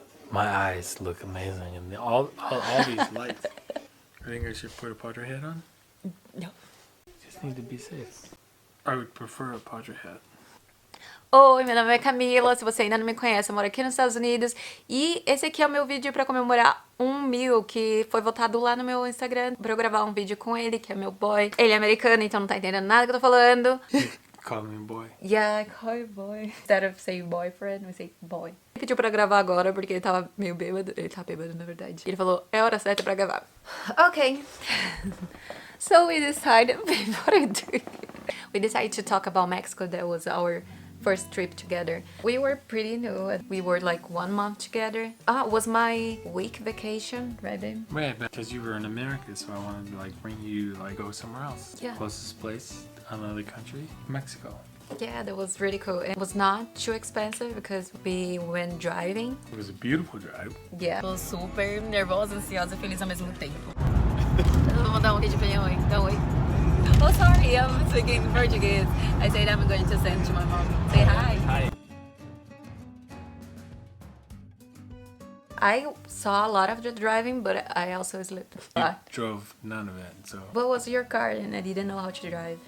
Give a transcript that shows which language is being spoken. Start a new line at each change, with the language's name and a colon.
English: My eyes look amazing, and all these lights. I think I should put a portrait hat on. No. Just need to be safe. I would prefer a portrait hat.
Portuguese: Oi, meu nome é Camila, se você ainda não me conhece, eu moro aqui nos Estados Unidos e esse aqui é o meu vídeo pra comemorar 1.000 que foi votado lá no meu Instagram pra eu gravar um vídeo com ele, que é meu boy. Ele é americano, então não tá entendendo nada que eu tô falando.
English: Call me boy. Yeah, I call you boy. Instead of saying boyfriend, we say boy.
Portuguese: Ele pediu pra gravar agora porque ele tava meio bêbado. Ele tá bêbado, na verdade. Ele falou, é hora certa pra gravar.
English: Ok. So we decided, what are you doing? We decided to talk about Mexico. That was our first trip together. We were pretty new. We were like 1 month together. It was my week vacation, right babe? Right, because you were in America, so I wanted to like bring you like go somewhere else. Yeah. Closest place, another country, Mexico. Yeah, that was really cool. It was not too expensive because we went driving. It was a beautiful drive. Yeah.
Portuguese: Tô super nervosa, ansiosa e feliz ao mesmo tempo. Eu vou dar um vídeo pra ele, oi. Dá um oi.
English: Oh, sorry, I'm speaking Portuguese. I said I'm going to send to my mom. Say hi. Hi. I saw a lot of the driving, but I also slept. You drove none of it, so. What was your car and I didn't know how to drive.